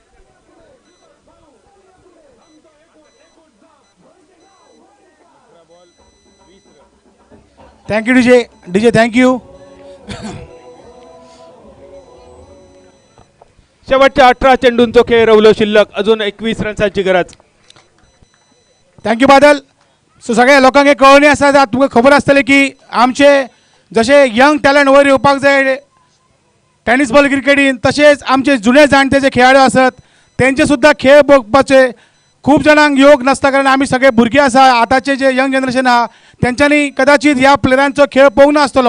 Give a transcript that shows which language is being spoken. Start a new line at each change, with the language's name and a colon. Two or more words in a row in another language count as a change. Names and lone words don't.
English: thank you DJ thank you.
Konkani: शेवटच्या 18 चेंडूंचो खेळ रवलो शिल्लक, अजून 21 रन्सांची गरज.
English: thank you Badal.
Konkani: सो सगळ्या लोकांक एक कळणी आसा, तुमकां खबर आसतलें की आमचे जशे
English: young talent
Konkani: वयर येवपाक जाय
English: tennis ball
Konkani: क्रिकेटीन, तशेंच आमचे जुने जाणटे जे खेळाडू आसात तेंचे सुद्दां खेळ बघपाचे खूब जाणांक योग नासता, कारण आमी सगळे भुरगे आसा, आतांचे जे
English: young generation
Konkani: आहा तेंच्यांनी कदाचित ह्या प्लेयरांचो खेळ पळोवंक नासतलो.